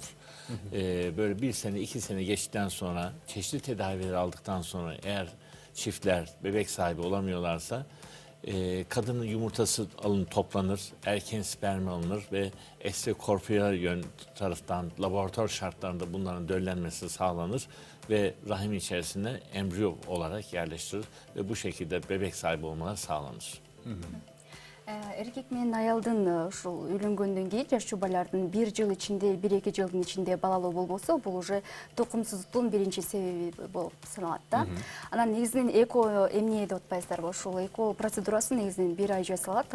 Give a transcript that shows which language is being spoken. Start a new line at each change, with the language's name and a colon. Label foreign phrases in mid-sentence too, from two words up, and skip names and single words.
Turkish: Böyle 1 sene 2 sene geçtikten sonra çeşitli tedaviler aldıktan sonra eğer çiftler bebek sahibi olamıyorlarsa kadının yumurtası toplanır, erkeğin spermi alınır ve ekstrakorpiyal taraftan laboratuvar şartlarında bunların döllenmesi sağlanır ve rahim içerisinde embriyo olarak yerleştirilir ve bu şekilde bebek sahibi olmaları sağlanır.
Kyrgyz: Эркек менен аялдын ушул үйлөнгөндөн кийин жаш жубайлардын 1 жыл ичинде, 1-2 жылдын ичинде балалуу болбосо, бул уже тукумсуздуктун биринчи себеби болуп саналат да. Анан негизинен эко эмне деп атпайсыздарбы? Ушул эко процедурасы негизинен 1 ай жасалат.